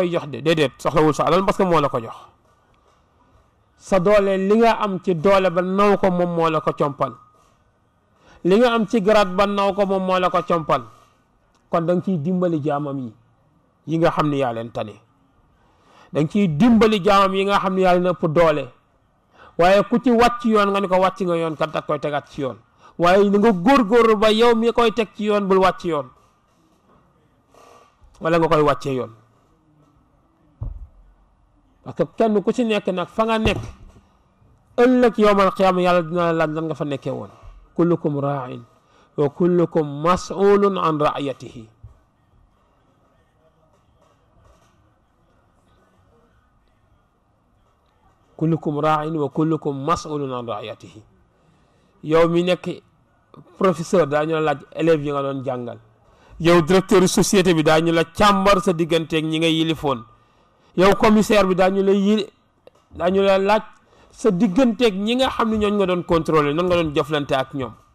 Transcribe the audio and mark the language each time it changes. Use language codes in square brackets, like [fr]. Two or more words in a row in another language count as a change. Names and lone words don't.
[wo] koy jox de déedéet soxlawul sa alal [fr] parce que [wo] moo la ko jox sa doole li nga am ci doole ba naw ko moom moo la ko compal li nga am ci garaat ba naw ko moom moo la ko compal kon da nga ciy dimbali jaamam yi nga xam ne yaa leen tane da nga ciy dimbali jaamam yi nga xam ne yaa leen ëpp doole waaye ku ci wàcc yoon nga ni ko wàcc nga yoon kat da koy tegaat ci yoon waaye ni nga góorgóorlu ba yow mi koy teg ci yoon bul wàcc yoon wala nga koy wàccee yoon [fr] parce que [wo] kenn ku ci nekk nag fa nga nekk ëllëg [ar] يوم القيامة [wo] yàlla dina la laaj lan nga fa nekkee woon [ar] كلكم راع وكلكم مسؤول عن رعيته. كلكم راع وكلكم مسؤول عن رعيته. [wo] yow mi nekk professeur daañu la laaj élèves yi nga doon jàngal. yow [fr] directeur société [wo] bi daañu la càmbar sa digganteeg ñi nga yilifoon. yow commissaire bi daañu la laaj sa digganteeg ñi nga xam ne ñooñ nga doon contrôler nan nga doon jëflante ak ñoom.